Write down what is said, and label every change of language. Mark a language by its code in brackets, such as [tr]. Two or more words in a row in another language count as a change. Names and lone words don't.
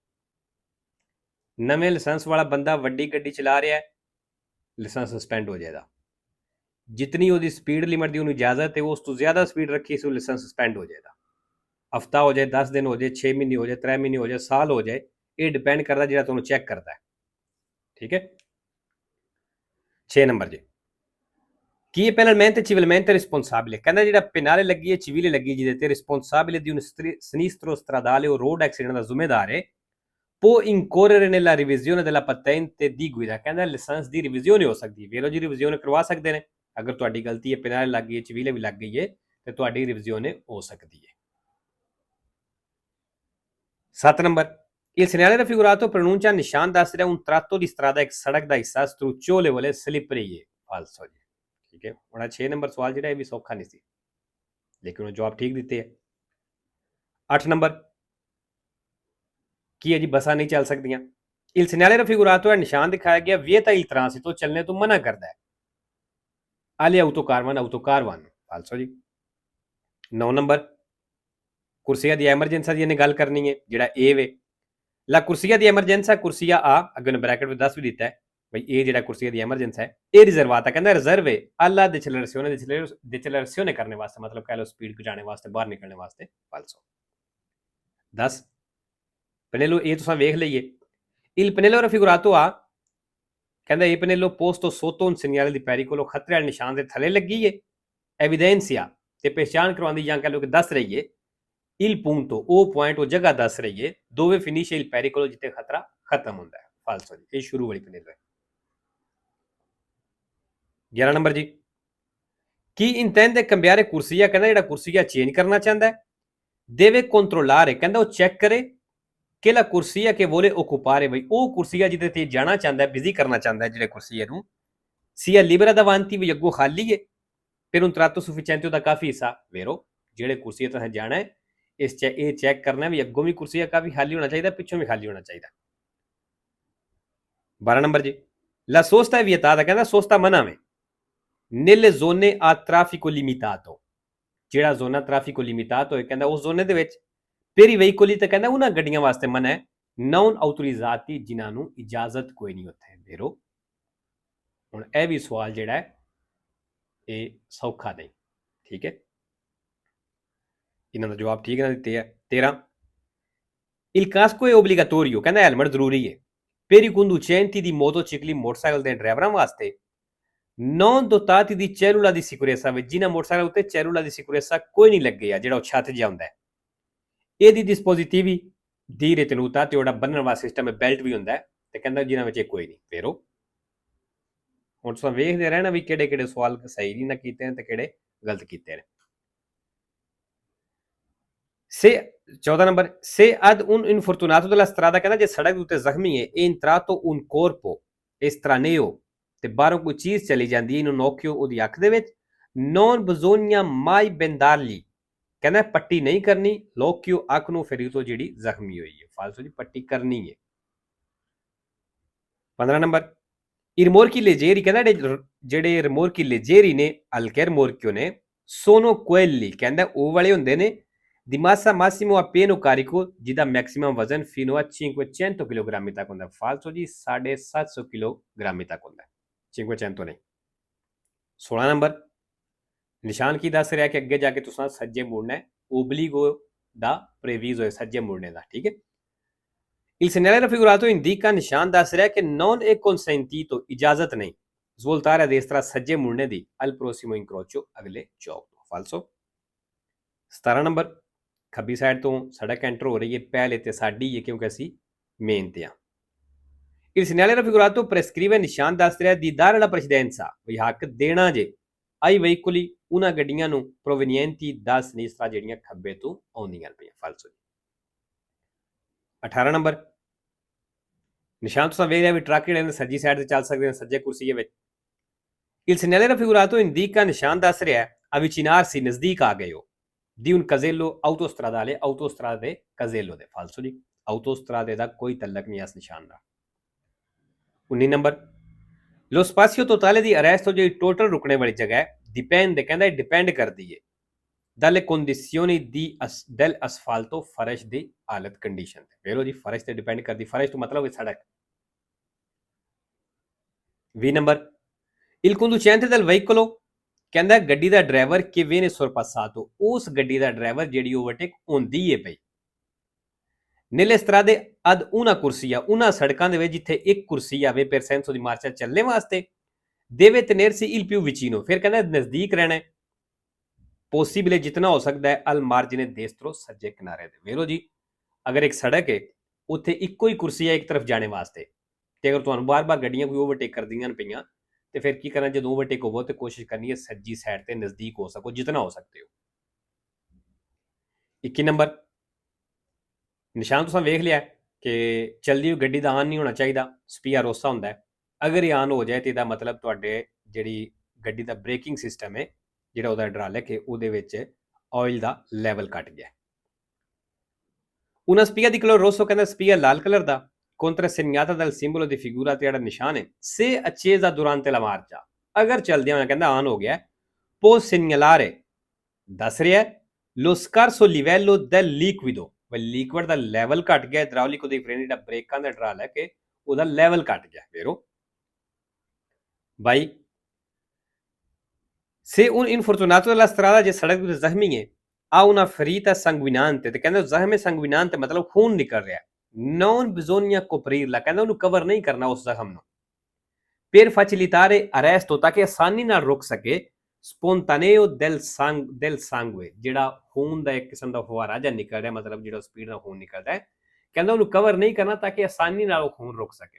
[pa] ਨਵੇਂ ਲਾਇਸੈਂਸ ਵਾਲਾ ਬੰਦਾ ਵੱਡੀ ਗੱਡੀ ਚਲਾ ਰਿਹਾ ਹੈ, [en] license suspend [pa] ਹੋ ਜਾਏਗਾ। ਜਿਤਨੀ ਉਹਦੀ [en] speed limit [pa] ਦੀ ਉਹਨੂੰ ਇਜਾਜ਼ਤ ਹੈ, ਉਸ ਤੋਂ ਜ਼ਿਆਦਾ ਸਪੀਡ ਰੱਖੀ ਸੀ, ਉਹ [en] license suspend [pa] ਹੋ ਜਾਏਗਾ। ਹਫਤਾ ਹੋ ਜਾਏ, 10 ਦਿਨ ਹੋ ਜਾਏ, 6 ਮਹੀਨੇ ਹੋ ਜਾਏ, 3 ਮਹੀਨੇ ਹੋ ਜਾਏ, ਸਾਲ ਹੋ ਜਾਏ, ਇਹ ਡਿਪੈਂਡ ਕਰਦਾ ਜਿਹੜਾ ਤੁਹਾਨੂੰ ਚੈੱਕ ਕਰਦਾ ਹੈ। ਠੀਕ ਹੈ। 6 ਨੰਬਰ ਜੀ, [it] chi è penalmente e civilmente responsabile, [pa] ਕਹਿੰਦਾ ਜਿਹੜਾ ਪੈਨਾਲੇ ਲੱਗੀ ਹੈ, civiਲੇ ਲੱਗੀ ਜਿਹਦੇ ਤੇ, [it] responsabile di un sinistro stradale o [en] road accident [pa] ਦਾ ਜ਼ਿੰਮੇਦਾਰ ਹੈ, [it] può incorrere nella revisione della patente di guida, [pa] ਕਹਿੰਦਾ ਲਾਇਸੈਂਸ ਦੀ ਰਿਵੀਜ਼ਨ ਹੋ ਸਕਦੀ ਹੈ। ਵੇਰੋ ਜੀ, ਰਿਵੀਜ਼ਨ ਕਰਵਾ ਸਕਦੇ ਨੇ, ਅਗਰ ਤੁਹਾਡੀ ਗਲਤੀ ਹੈ, ਪੈਨਾਲੇ ਲੱਗ ਗਈ ਹੈ, civiਲੇ ਵੀ ਲੱਗ ਗਈ ਹੈ, ਤੇ ਤੁਹਾਡੀ ਰਿਵੀਜ਼ਨ ਹੋ ਸਕਦੀ ਹੈ। 7 ਨੰਬਰ, [it] il segnale raffigurato pronuncia [pa] ਨਿਸ਼ਾਨ ਦੱਸ ਰਿਹਾ [it] un tratto di strada, [pa] ਇੱਕ ਸੜਕ ਦਾ ਹਿੱਸਾ strucciolevole slippery ਹੈ। ਫਾਲਸੋ ਜੀ। ਠੀਕ ਹੈ, ਹੁਣ 6 ਨੰਬਰ ਸਵਾਲ ਜਿਹੜਾ ਇਹ ਵੀ ਸੌਖਾ ਨਹੀਂ ਸੀ, ਲੇਕਿਨ ਉਹ ਜਵਾਬ ਠੀਕ ਦਿੱਤੇ ਹੈ। 8 ਨੰਬਰ ਕੀ ਹੈ ਜੀ, ਬੱਸਾਂ ਨਹੀਂ ਚੱਲ ਸਕਦੀਆਂ। [it] il segnale raffigurato [pa] ਹੈ, ਨਿਸ਼ਾਨ ਦਿਖਾਇਆ ਗਿਆ, [it] vieta il transito, [pa] ਚੱਲਣੇ ਤੋਂ ਮਨਾ ਕਰਦਾ ਹੈ, [it] alle autocar vanno। ਫਾਲਸੋ ਜੀ। [pa] 9 ਨੰਬਰ, [it] corsia di emergenza [pa] ਦੀ ਇਹਨੇ ਗੱਲ ਕਰਨੀ ਹੈ, ਜਿਹੜਾ ਇਹ ਵੇ, [it] la corsia di emergenza, corsia A, [pa] ਅੱਗੇ ਨੇ ਬ੍ਰੈਕਟ ਵਿੱਚ 10 ਵੀ ਦਿੱਤਾ ਹੈ ਬਈ ਇਹ ਜਿਹੜਾ [it] corsia di emergenza [pa] ਹੈ, ਇਹ ਰਿਜ਼ਰਵਾਤਾ, ਕਹਿੰਦਾ ਰਿਜ਼ਰਵ ਹੈ [it] alla decelerazione [pa] ਕਰਨੇ ਵਾਸਤੇ, ਮਤਲਬ ਕਹਿ ਲਓ ਸਪੀਡ ਘਟਾਣੇ ਵਾਸਤੇ, ਬਾਹਰ ਨਿਕਲਣੇ ਵਾਸਤੇ। ਫਾਲਸੋ। 10 ਪਨੇਲੋ, ਇਹ ਤੁਸੀਂ ਵੇਖ ਲਈਏ, [it] il pannello raffigurato A, ਕਹਿੰਦਾ ਇਹ ਪਨੇਲੋ posto sotto un segnale di pericolo, [pa] ਖਤਰੇ ਵਾਲੇ ਨਿਸ਼ਾਨ ਦੇ ਥੱਲੇ ਲੱਗੀ ਹੈ, evidenzia ਤੇ ਪਹਿਚਾਣ ਕਰਵਾਉਂਦੀ ਜਾਂ ਕਹਿ ਲਓ ਕਿ ਦੱਸ ਰਹੀ ਹੈ, [it] il punto, [pa] ਉਹ ਪੁਆਇੰਟ, ਉਹ ਜਗ੍ਹਾ ਦੱਸ ਰਹੀ ਹੈ, [it] dove finisce il pericolo, [pa] ਜਿੱਥੇ ਖਤਰਾ ਖਤਮ ਹੁੰਦਾ ਹੈ। ਫਾਲਸੋ ਜੀ, ਇਹ ਸ਼ੁਰੂ ਵਾਲੀ ਪਨੇਲੋ ਹੈ। 11 ਨੰਬਰ ਜੀ, ਕੀ [it] intende cambiare corsia, [pa] ਕਹਿੰਦਾ ਜਿਹੜਾ ਕੁਰਸੀਆ ਚੇਂਜ ਕਰਨਾ ਚਾਹੁੰਦਾ ਹੈ, [it] deve controllare, [pa] ਕਹਿੰਦਾ ਉਹ ਚੈੱਕ ਕਰੇ ਕਿ [it] la corsia che vuole occupare, [pa] ਬਈ ਉਹ ਕੁਰਸੀਆ ਜਿਹਦੇ ਤੇ ਜਾਣਾ ਚਾਹੁੰਦਾ ਹੈ, ਬਿਜ਼ੀ ਕਰਨਾ ਚਾਹੁੰਦਾ ਹੈ ਜਿਹੜੇ ਕੁਰਸੀਏ ਨੂੰ, [it] sia libera davanti, [pa] ਵੀ ਅੱਗੋਂ ਖਾਲੀ ਹੈ, [it] per un tratto sufficiente, [pa] ਉਹਦਾ ਕਾਫੀ ਹਿੱਸਾ। ਵੇਰੋ ਜਿਹੜੇ ਕੁਰਸੀਏ ਤੇ ਜਾਣਾ ਹੈ, ਇਹ ਚੈੱਕ ਕਰਨਾ ਵੀ ਅੱਗੋਂ ਵੀ ਕੁਰਸੀਆ ਕਾਫੀ ਖਾਲੀ ਹੋਣਾ ਚਾਹੀਦਾ, ਪਿੱਛੋਂ ਵੀ ਖਾਲੀ ਹੋਣਾ ਚਾਹੀਦਾ। 12 ਨੰਬਰ ਜੀ, [it] la sosta è vietata, [pa] ਕਹਿੰਦਾ ਸੋਸਤਾ ਮਨਾ ਵੇ, [it] nelle zone a traffico limitato, [pa] ਜਿਹੜਾ [it] zona traffico limitato [pa] ਹੋਏ, ਕਹਿੰਦਾ ਉਸ ਜ਼ੋਨੇ ਦੇ ਵਿੱਚ [it] per i veicoli, [pa] ਤੇ ਕਹਿੰਦਾ ਉਹਨਾਂ ਗੱਡੀਆਂ ਵਾਸਤੇ ਮਨਾ ਹੈ, [it] non autorizzati, [pa] ਜਿਨ੍ਹਾਂ ਨੂੰ ਇਜਾਜ਼ਤ ਕੋਈ ਨਹੀਂ ਉੱਥੇ। ਵੇਰੋ ਹੁਣ ਇਹ ਵੀ ਸਵਾਲ ਜਿਹੜਾ ਹੈ ਇਹ ਸੌਖਾ ਨਹੀਂ। ਠੀਕ ਹੈ, ਇਹਨਾਂ ਦਾ ਜਵਾਬ ਠੀਕ ਨਾ ਦਿੱਤੇ ਹੈ। [it] 13 il casco è obbligatorio, [pa] ਕਹਿੰਦਾ ਹੈਲਮਟ ਜ਼ਰੂਰੀ ਹੈ, [it] per i conducenti di motocicli, [pa] ਮੋਟਰਸਾਈਕਲ ਦੇ ਡਰਾਈਵਰਾਂ ਵਾਸਤੇ, [it] non dotati di cellula di sicurezza, [pa] ਵਿੱਚ ਜਿਨ੍ਹਾਂ ਮੋਟਰਸਾਈਕਲ ਉੱਤੇ [it] cellula di sicurezza [pa] ਕੋਈ ਨਹੀਂ ਲੱਗੇ ਆ, ਜਿਹੜਾ ਉਹ ਛੱਤ ਜਿਹਾ ਹੁੰਦਾ ਹੈ, ਇਹਦੀ [it] dispositivi di ritenuta, [pa] ਤੇ ਉਹਦਾ ਬੰਨਣ ਵਾਲਾ ਸਿਸਟਮ ਹੈ, ਬੈਲਟ ਵੀ ਹੁੰਦਾ ਹੈ, ਤੇ ਕਹਿੰਦਾ ਜਿਨ੍ਹਾਂ ਵਿੱਚ ਕੋਈ ਨਹੀਂ। ਵੇਰੋ ਹੁਣ ਤੁਸੀਂ ਵੇਖਦੇ ਰਹਿਣਾ ਵੀ ਕਿਹੜੇ ਕਿਹੜੇ ਸਵਾਲ ਸਹੀ ਨਹੀਂ ਨਾ ਕੀਤੇ ਨੇ ਤੇ ਕਿਹੜੇ ਗਲਤ ਕੀਤੇ ਨੇ। [it] Se 14 नंबर, se ad un infortunato della strada, [pa] ਕਹਿੰਦਾ ਜੇ ਸੜਕ ਦੇ ਉੱਤੇ ਜ਼ਖਮੀ ਹੈ, [it] e entrato un corpo estraneo, [pa] ਤੇ ਬਾਹਰੋਂ ਕੋਈ ਚੀਜ਼ ਚਲੀ ਜਾਂਦੀ ਹੈ, nocchio ਉਹਦੀ ਅੱਖ ਦੇ ਵਿੱਚ, [it] non bisogna mai bendargli, [pa] ਕਹਿੰਦਾ ਪੱਟੀ ਨਹੀਂ ਕਰਨੀ l'occhio ਅੱਖ ਨੂੰ ferito ਜਿਹੜੀ ਜ਼ਖਮੀ ਹੋਈ ਹੈ। ਫਾਲਸੋ ਦੀ ਪੱਟੀ ਕਰਨੀ ਹੈ। 15 ਨੰਬਰ, [it] i rimorchi leggeri, [pa] ਕਹਿੰਦਾ ਜਿਹੜੇ [it] rimorchi leggeri [pa] ਨੇ, ਹਲਕੇ rimorchio ਨੇ, [it] sono quelli, [pa] ਕਹਿੰਦਾ ਉਹ ਵਾਲੇ ਹੁੰਦੇ ਨੇ [it] di massa massimo a pieno carico, [pa] ਜਿਹਦਾ ਮੈਕਸਿਮਮ ਵਜ਼ਨ [it] fino a [pa] 500 ਕਿਲੋਗ੍ਰਾਮ ਤੱਕ ਹੁੰਦਾ। ਫਾਲਸੋ ਜੀ 750 ਕਿਲੋਗ੍ਰਾਮ ਤੱਕ ਹੁੰਦਾ, 500 ਨਹੀਂ। 16 ਨੰਬਰ, ਨਿਸ਼ਾਨ ਕੀ ਦੱਸ ਰਿਹਾ ਕਿ ਅੱਗੇ ਜਾ ਕੇ ਤੁਸੀਂ ਸੱਜੇ ਮੁੜਨਾ ਹੈ, obligo ਦਾ previso ਹੈ ਸੱਜੇ ਮੁੜਨੇ ਦਾ, ਠੀਕ ਹੈ। [it] Il segnale raffigurato indica, [pa] ਨਿਸ਼ਾਨ ਦੱਸ ਰਿਹਾ ਕਿ [it] non è consentito, [pa] ਇਜਾਜ਼ਤ ਨਹੀਂ, [it] svoltare a destra, [pa] ਸੱਜੇ ਮੁੜਨੇ ਦੀ, [it] al prossimo incrocio, [pa] ਅਗਲੇ ਚੌਕ ਤੋਂ। ਫਾਲਸੋ। 17 ਨੰਬਰ, ਖੱਬੀ ਸਾਈਡ ਤੋਂ ਸੜਕ ਐਂਟਰ ਹੋ ਰਹੀ ਹੈ, ਪਹਿਲੇ ਤੇ ਸਾਡੀ ਹੈ ਕਿਉਂਕਿ ਅਸੀਂ ਮੇਨ ਤੇ ਆ। [it] Il segnale raffigurato prescrive, [pa] ਨਿਸ਼ਾਨ ਦੱਸ ਰਿਹਾ [it] di dare la precedenza, [pa] ਵੀ ਹੱਕ ਦੇਣਾ ਜੇ, [it] ai veicoli, [pa] ਉਹਨਾਂ ਗੱਡੀਆਂ ਨੂੰ, [it] provenienti da sinistra, [pa] ਜਿਹੜੀਆਂ ਖੱਬੇ ਤੋਂ ਆਉਂਦੀਆਂ ਪਈਆਂ। ਫਾਲਸੋ। 18 ਨੰਬਰ, ਨਿਸ਼ਾਨ ਤੁਸੀਂ ਵੇਖ ਰਿਹਾ ਵੀ ਟਰੱਕ ਜਿਹੜੇ ਨੇ ਸੱਜੀ ਸਾਈਡ ਤੇ ਚੱਲ ਸਕਦੇ ਨੇ, ਸੱਜੇ ਕੁਰਸੀ ਦੇ ਵਿੱਚ। [it] Il segnale raffigurato indica, [pa] ਨਿਸ਼ਾਨ ਦੱਸ ਰਿਹਾ avvicinarsi, ਨਜ਼ਦੀਕ ਆ ਗਏ ਹੋ, [it] di un casello autostradale, [pa] autostrada ਦੇ casello ਦੇ। ਫਾਲਸੋ ਜੀ, autostrade ਦਾ ਕੋਈ ਤਲਕ ਨਹੀਂ ਇਸ ਨਿਸ਼ਾਨ ਦਾ। 19 ਨੰਬਰ, [it] lo spazio totale di arresto, [pa] ਜਿਹੜੀ ਟੋਟਲ ਰੁਕਣੇ ਵਾਲੀ ਜਗ੍ਹਾ ਹੈ, dipende, ਕਹਿੰਦਾ ਡਿਪੈਂਡ ਕਰਦੀ ਹੈ [it] dalle condizioni del asfalto, [pa] ਫਰਸ਼ ਦੀ ਹਾਲਤ, ਕੰਡੀਸ਼ਨ ਤੇ। ਵੇਖੋ ਜੀ, ਫਰਸ਼ ਤੇ ਡਿਪੈਂਡ ਕਰਦੀ, ਫਰਸ਼ ਤੋਂ ਮਤਲਬ ਹੈ ਸੜਕ। 20 ਨੰਬਰ, [it] il conducente del veicolo, [pa] ਕਹਿੰਦਾ ਗੱਡੀ ਦਾ ਡਰਾਈਵਰ [it] che viene sorpassato, [pa] ਉਸ ਗੱਡੀ ਦਾ ਡਰਾਈਵਰ ਜਿਹੜੀ ਓਵਰਟੇਕ ਹੁੰਦੀ ਹੈ ਪਈ। [it] nelle strade ad una corsia, [pa] ਉਹਨਾਂ ਸੜਕਾਂ ਦੇ ਵਿੱਚ ਜਿੱਥੇ ਇੱਕ ਕੁਰਸੀ ਆਵੇ [it] per senso di marcia, [pa] ਚੱਲਣੇ ਵਾਸਤੇ, [it] deve tenersi il più vicino, [pa] ਫਿਰ ਕਹਿੰਦਾ ਨਜ਼ਦੀਕ ਰਹਿਣਾ, possibile, ਜਿਤਨਾ ਹੋ ਸਕਦਾ ਹੈ, [it] al margine destro, [pa] ਸੱਜੇ ਕਿਨਾਰੇ ਦੇ। ਵੇਖੋ ਜੀ, ਅਗਰ ਇੱਕ ਸੜਕ ਹੈ, ਉੱਥੇ ਇੱਕੋ ਹੀ ਕੁਰਸੀ ਹੈ ਇੱਕ ਤਰਫ ਜਾਣੇ ਵਾਸਤੇ, ਤੇ ਅਗਰ ਤੁਹਾਨੂੰ ਬਾਰ-ਬਾਰ ਗੱਡੀਆਂ ਕੋਈ ਓਵਰਟੇਕ ਕਰਦੀਆਂ ਪਈਆਂ, ਤੇ ਫਿਰ ਕੀ ਕਰਨਾ, ਜਦੋਂ ਓਵਰਟੇਕ ਹੋਵੋ ਤੇ ਕੋਸ਼ਿਸ਼ ਕਰਨੀ ਹੈ ਸੱਜੀ ਸਾਈਡ ਤੇ ਨਜ਼ਦੀਕ ਹੋ ਸਕੋ ਜਿਤਨਾ ਹੋ ਸਕਦੇ ਹੋ। 21 ਨੰਬਰ, ਨਿਸ਼ਾਨ ਤੁਸੀਂ ਵੇਖ ਲਿਆ ਕਿ ਚਲਦੀ ਹੋਈ ਗੱਡੀ ਦਾ ਆਨ ਨਹੀਂ ਹੋਣਾ ਚਾਹੀਦਾ, [it] spia rossa [pa] ਹੁੰਦਾ ਹੈ। ਅਗਰ ਇਹ ਆਨ ਹੋ ਜਾਏ ਤੇ ਇਹਦਾ ਮਤਲਬ ਤੁਹਾਡੇ ਜਿਹੜੀ ਗੱਡੀ ਦਾ [en] braking system [pa] ਹੈ, ਜਿਹੜਾ ਉਹਦਾ ਹਾਈਡ੍ਰੋਲਿਕ ਹੈ, ਉਹਦੇ ਵਿੱਚ ਆਇਲ ਦਾ ਲੈਵਲ ਘਟ ਗਿਆ। [it] una spia di colore rosso, [pa] ਕਹਿੰਦਾ ਸਪੀਆ ਲਾਲ ਕਲਰ ਦਾ, [it] contrassegnata dal simbolo di figura, [pa] ਤੇ ਜਿਹੜਾ ਨਿਸ਼ਾਨ ਹੈ, [it] se accesa durante la marcia, [pa] ਅਗਰ ਚਲਦਿਆਂ ਹੋਇਆ ਕਹਿੰਦਾ ਆਨ ਹੋ ਗਿਆ, [it] può segnalare, [pa] ਦੱਸ ਰਿਹਾ [it] lo scarso livello del liquido, [pa] ਲਿਕਵਿਡ ਦਾ ਲੈਵਲ ਘਟ ਗਿਆ, ਹਾਈਡ੍ਰੋਲਿਕ ਉਹਦੀ ਫਰੇਮ ਜਿਹੜਾ ਬ੍ਰੇਕਾਂ ਦਾ ਹਾਈਡ੍ਰੋਲਿਕ ਹੈ, ਉਹਦਾ ਲੈਵਲ ਘਟ ਗਿਆ। ਫੇਰੋ 22, [it] se un infortunato della strada, [pa] ਜੇ ਸੜਕ ਤੇ ਜ਼ਖਮੀ ਹੈ, [it] ha una ferita sanguinante, [pa] ਤੇ ਕਹਿੰਦਾ ਜ਼ਖਮ sanguinante ਮਤਲਬ ਖੂਨ ਨਿਕਲ ਰਿਹਾ, [it] non bisogna coprirla, [pa] ਕਹਿੰਦਾ ਉਹਨੂੰ ਕਵਰ ਨਹੀਂ ਕਰਨਾ ਉਸ ਜ਼ਖਮ ਨੂੰ, [it] per facilitare arresto, [pa] ਤਾਂ ਕਿ ਆਸਾਨੀ ਨਾਲ ਰੁਕ ਸਕੇ, [it] spontaneo del sangue, [pa] ਜਿਹੜਾ ਖੂਨ ਦਾ ਇੱਕ ਕਿਸਮ ਦਾ ਫੁਹਾਰਾ ਜਿਹਾ ਨਿਕਲ ਰਿਹਾ, ਮਤਲਬ ਜਿਹੜਾ ਸਪੀਡ ਨਾਲ ਖੂਨ ਨਿਕਲਦਾ ਹੈ, ਕਹਿੰਦਾ ਉਹਨੂੰ ਕਵਰ ਨਹੀਂ ਕਰਨਾ ਤਾਂ ਕਿ ਆਸਾਨੀ ਨਾਲ ਉਹ ਖੂਨ ਰੁਕ ਸਕੇ।